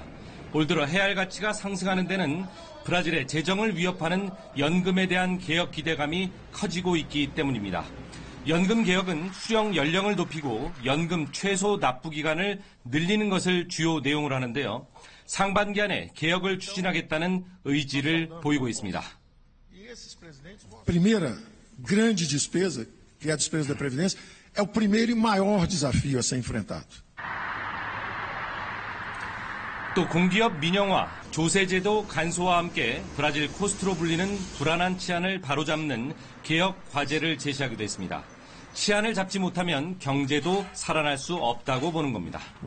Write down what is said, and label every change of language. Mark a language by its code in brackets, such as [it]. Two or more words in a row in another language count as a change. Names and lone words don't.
[ko] 올 들어 헤알 가치가 상승하는 데는 브라질의 재정을 위협하는 연금에 대한 개혁 기대감이 커지고 있기 때문입니다. 연금 개혁은 수령 연령을 높이고 연금 최소 납부 기간을 늘리는 것을 주요 내용으로 하는데요. 상반기 안에 개혁을 추진하겠다는 의지를 보이고 있습니다. [pt] Primeira grande despesa, que é a despesa da Previdência, é o primeiro e maior desafio a ser enfrentado. [ko] 또 공기업 민영화, 조세제도 간소화와 함께 브라질 코스트로 불리는 불안한 치안을 바로잡는 개혁 과제를 제시하기도 했습니다. 치안을 잡지 못하면 경제도 살아날 수 없다고 보는 겁니다.